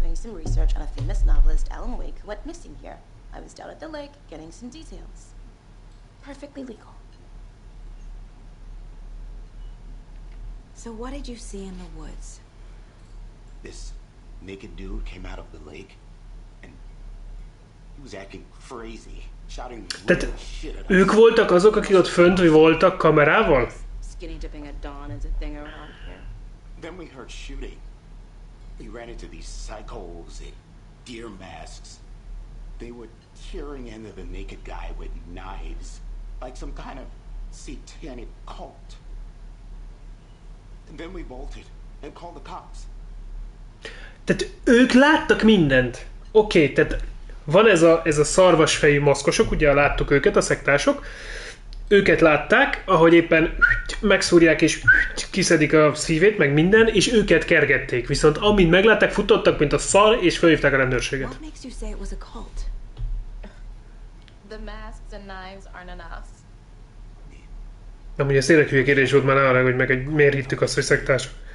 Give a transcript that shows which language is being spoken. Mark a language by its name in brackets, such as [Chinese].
[English] doing some research on a famous novelist, Alan Wake, who went missing here. I was down at the lake, getting some details. Perfectly legal. So what did you see in the woods? This naked dude came out of the lake, and he was acting crazy, shouting [Hungarian] Tehát [English] weird shit at us. [Hungarian] ők voltak azok, akik ott fönt voltak kamerával? [English] Skinny dipping at dawn is a thing around here. Then we heard shooting. We ran into these psychos in deer masks. They were tearing into the naked guy with knives, like some kind of satanic cult. And then we bolted and called the cops. [Hungarian] Tehát ők láttak mindent. Oké, tehát van ez a szarvasfejű maszkosok, ugye láttuk őket, a szektások. őket látták, ahogy éppen megszúrják és kiszedik a szívét, meg minden, és őket kergették. Viszont amint meglátták, futottak, mint a szar, és felhívták a rendőrséget. [English] What makes you say it was a cult? The masks and knives aren't enough. [Hungarian] Amúgy ez tényleg hülye kérdés volt már arra, hogy meg hogy miért hittük azt, hogy szektás.